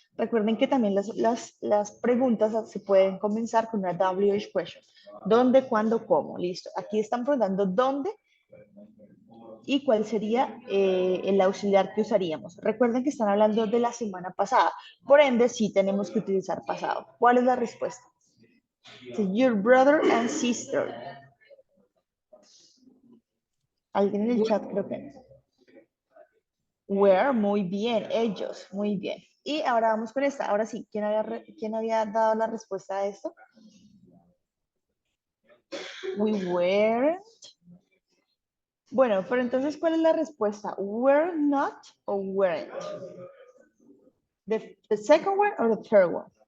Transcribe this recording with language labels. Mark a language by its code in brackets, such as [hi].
[es] Recuerden que también las preguntas se pueden comenzar con una WH question. ¿Dónde, cuándo, cómo? Listo. Aquí están preguntando dónde y cuál sería el auxiliar que usaríamos. Recuerden que están hablando de la semana pasada. Por ende, sí tenemos que utilizar pasado. ¿Cuál es la respuesta? [en] Your brother and sister. [es] Alguien en el chat creo que. Where, muy bien, ellos, muy bien. Y ahora vamos con esta. Ahora sí, ¿quién había dado la respuesta a esto? [en] We weren't. [es] Bueno, pero entonces, ¿cuál es la respuesta? [en] Were not o weren't? The second one or the third one?